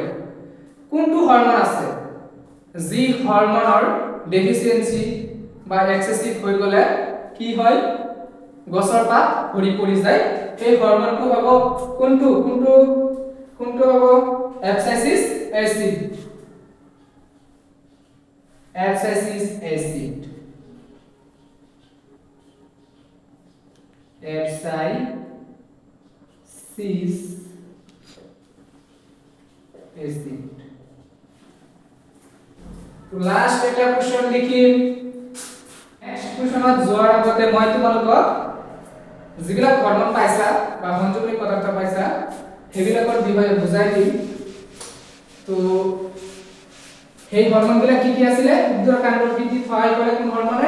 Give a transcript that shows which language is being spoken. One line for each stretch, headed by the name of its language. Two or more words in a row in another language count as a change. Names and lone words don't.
Assamese: কোনটো হৰমোন আছে যি হৰমোনৰ ডেফিচিয়েন্সি বা এক্সেসিভ হৈ গলে কি হয়, গছৰ পাত ভৰি পৰি যায়? এই হৰমোনটো হ'ব কোনটো হ'ব?
English: abscisic acid. abscisic acid, abscisic acid.
Assamese: तो लास्ट এটা কোশ্চেন লিখিম। নেক্সট কোশ্চেনত যোৱাৰ আগতে মই তোমালোকক যিবিলাক হৰমোন পাইছা বা সংযোগী পদাৰ্থ পাইছা সেইবিলাকৰ বিষয়ে বুজাই দিম। তো সেই হৰমোনবিলাক কি আছিলে? উদ্ভিদৰ কাণ্ডৰ বৃদ্ধিত সহায় কৰে কোন হৰমোনে?